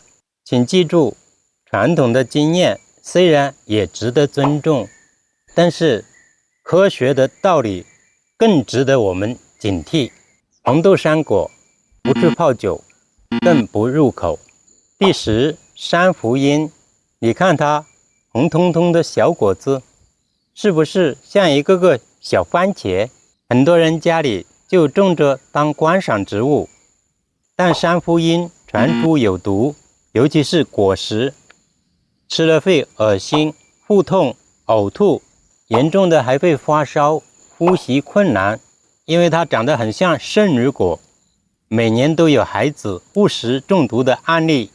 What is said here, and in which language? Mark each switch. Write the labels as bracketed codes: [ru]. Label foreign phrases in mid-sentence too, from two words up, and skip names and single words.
[zh] 請記住，傳統的經驗雖然也值得尊重，但是科學的道理更值得我們警惕。紅豆杉果不去泡酒，更不入口。第十，山茯萸，你看它紅彤彤的小果子，是不是像一個個小番茄？很多人家裡就種着當觀賞植物，但山茯萸全株有毒，尤其是果實。吃了會噁心、腹痛、嘔吐，嚴重的還會發燒、呼吸困難，因為它長得很像聖女果，每年都有孩子誤食中毒的案例。